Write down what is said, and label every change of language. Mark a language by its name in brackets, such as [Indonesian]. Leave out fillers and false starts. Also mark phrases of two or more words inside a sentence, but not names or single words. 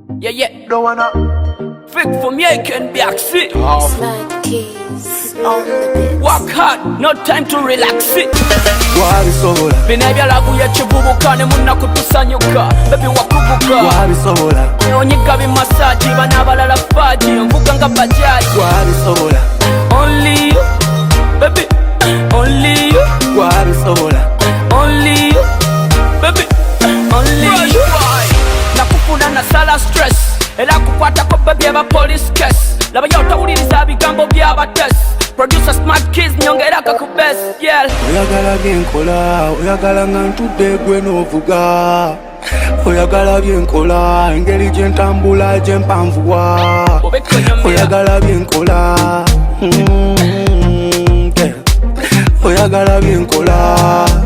[English] yeah. Don't wanna Fake from here can be accept. Like keys on the bits. Work hard, no time to relax it. [Ganda] wabisobola Bina byalaguye kivubuka ne munna kutusanyuka. Baby wakubuka. wabisobola Onyiga bimasaji bana abalala faji. Mvuga nga bajaji. wabisobola [English] Only you, baby. Only you, [Ganda] wabisobola [English] only you, baby. Only you. [Ganda] Nakufuna na sala stress. Era kukwata ko baby aba [English] police case. [Ganda] Laba yotawuliriza bigambo byaba test. [English] Producer smart kids [Ganda] nyongera ka ku best. [English] Yeah. [Ganda] oyagala byenkola oyagala nga ntudde gwe n'ovuga oyagala byenkola engeri gye ntambula gye mpanvuwa oyagala byenkola oyagala byenkola